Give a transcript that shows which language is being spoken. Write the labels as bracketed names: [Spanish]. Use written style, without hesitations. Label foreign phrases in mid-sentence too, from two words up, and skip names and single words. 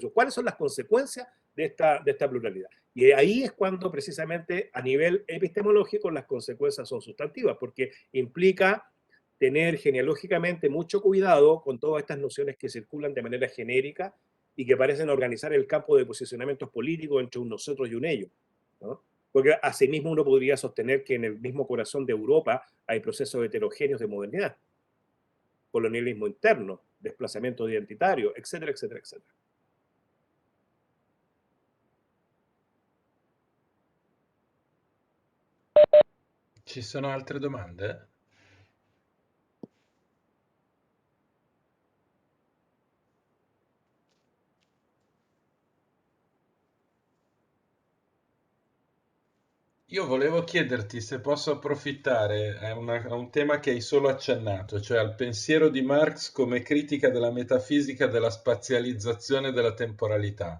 [Spanish] ¿Cuáles son las consecuencias de esta pluralidad? Y ahí es cuando precisamente a nivel epistemológico las consecuencias son sustantivas, porque implica tener genealógicamente mucho cuidado con todas estas nociones que circulan de manera genérica y que parecen organizar el campo de posicionamientos políticos entre un nosotros y un ellos, ¿no? Porque asimismo uno podría sostener que en el mismo corazón de Europa hay procesos heterogéneos de modernidad, colonialismo interno, desplazamiento identitario, etcétera, etcétera, etcétera. [Italian] Ci sono altre domande? Io volevo chiederti se posso approfittare a un tema che hai solo accennato, cioè al pensiero di Marx come critica della metafisica della spazializzazione della temporalità.